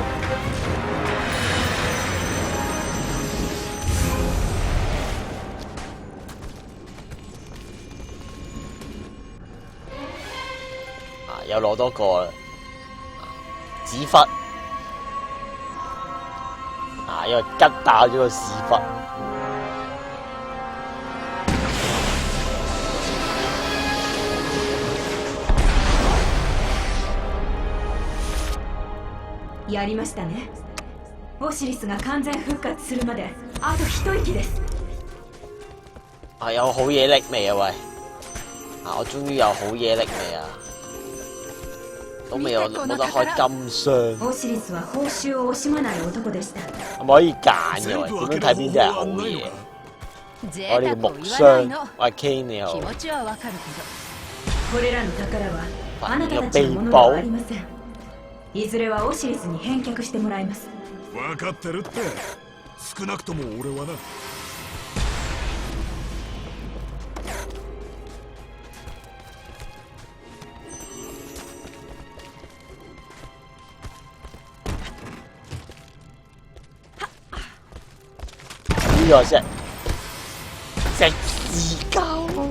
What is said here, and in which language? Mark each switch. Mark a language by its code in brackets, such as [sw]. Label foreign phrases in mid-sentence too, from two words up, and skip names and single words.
[yue] 又攞多個啦，屎忽！因為吉爆咗個屎忽。 [ja] やりましたね。オシリスが完全復活するまであと一息です。 [yue] 有好嘢拎未啊喂？我終於有好嘢拎未啊？都未有冇得開金箱。オシリスは報酬を惜しまない男でした。係咪可以揀嘅喂？點樣睇邊啲係好嘢？我呢個木箱，我係 King 你好。 [ja] これらの宝はあなたたちのものではありません。いずれはオシリスに返却してもらいます。分かってるって。少なくとも俺はな。 [yue] 呢個隻屎膠。